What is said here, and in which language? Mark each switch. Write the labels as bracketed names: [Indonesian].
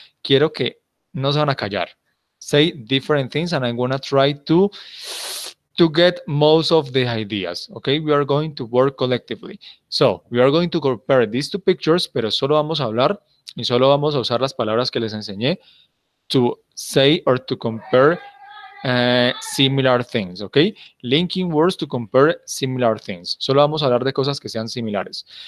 [Spanish] Quiero que no se van a callar. [English] Say different things and I'm going to try to get most of the ideas. Okay, we are going to work collectively. So, we are going to compare these two pictures, [Spanish] pero solo vamos a hablar y solo vamos a usar las palabras que les enseñé [English] to say or to compare similar things, okay? Linking words to compare similar things. [Spanish] Solo vamos a hablar de cosas que sean similares.